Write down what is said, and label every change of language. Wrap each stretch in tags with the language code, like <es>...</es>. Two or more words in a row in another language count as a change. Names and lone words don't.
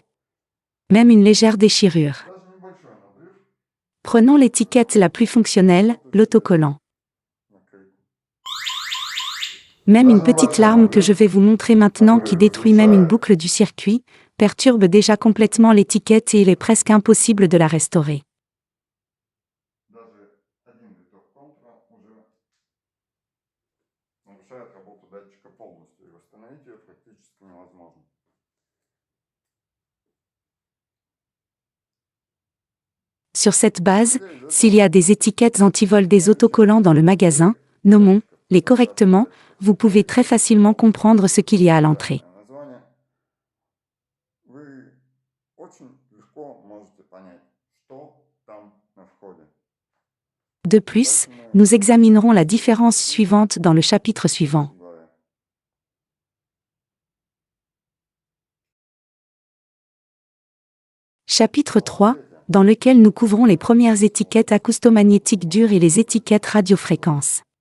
<fr>Même une légère déchirure. Prenons l'étiquette la plus fonctionnelle, l'autocollant. Même une petite larme que je vais vous montrer maintenant qui détruit même une boucle du circuit, perturbe déjà complètement l'étiquette et il est presque impossible de la restaurer.</fr> <ru>Даже один виток контура уже нарушает работу датчика полностью, и восстановить ее практически невозможно.</ru> <fr>Sur cette base, s'il y a des étiquettes anti-vol des autocollants dans le magasin, nommons-les correctement, vous pouvez très facilement comprendre ce qu'il y a à l'entrée.</fr> <ru>Название вы очень легко можете понять, что там на входе.</ru> <fr>De plus, nous examinerons la différence suivante dans le chapitre suivant. Chapitre 3, dans lequel nous couvrons les premières étiquettes acoustomagnétiques dures et les étiquettes radiofréquences.</fr>